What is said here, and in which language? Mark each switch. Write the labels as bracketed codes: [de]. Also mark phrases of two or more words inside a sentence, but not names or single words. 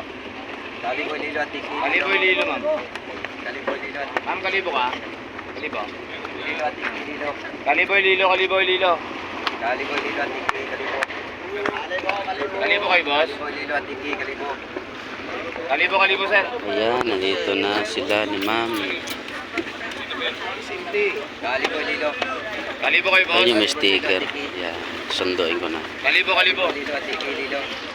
[tl] Kalibo lilo tiki. Kalibo, lilo, ma'am. Kalibo lilo tiki. Ma'am, kalibo ka? Kalibo. Lilo tiki lilo. Kalibo, lilo. Kalibo lilo tiki kalibo. Kalibo kay boss? Kalibo lilo tiki kalibo. Kalibo, sir. Ayan, nandito na sila ni ma'am. Kalibo lilo. Kalibo kay boss? Ayun yung may sticker. Ayan, sunduin ko na. Kalibo. Lilo tiki lilo.